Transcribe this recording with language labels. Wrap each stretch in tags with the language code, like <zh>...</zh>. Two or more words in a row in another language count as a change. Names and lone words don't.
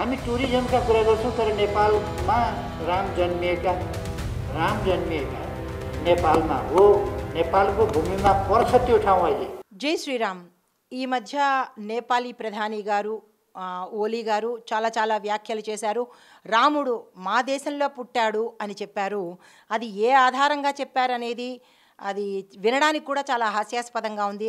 <ne>टुरिज्मका कुरा गर्छौँ तर नेपालमा राम जन्मिएका नेपालमा हो, नेपालको भूमिमा पर्छ त्यो ठाउँ अहिले।</ne> <te>జై శ్రీరామ్. ఈ మధ్య నేపాలీ ప్రధాని గారు ఓలీ గారు చాలా చాలా వ్యాఖ్యలు చేశారు. రాముడు మా దేశంలో పుట్టాడు అని చెప్పారు. అది ఏ ఆధారంగా చెప్పారనేది అది వినడానికి కూడా చాలా హాస్యాస్పదంగా ఉంది.</te>